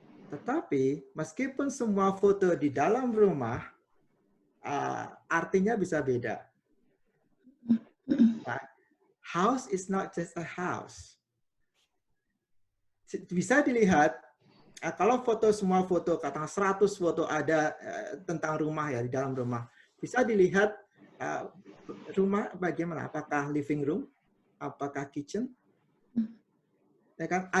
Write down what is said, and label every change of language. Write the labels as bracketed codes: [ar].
[id] Tetapi meskipun semua foto di dalam rumah, artinya bisa beda. [en] Right? House is not just a house. [id] Bisa dilihat kalau semua foto, katakan 100 foto ada tentang rumah ya, di dalam rumah. Bisa dilihat rumah bagaimana, apakah living room, apakah kitchen. Ya kan?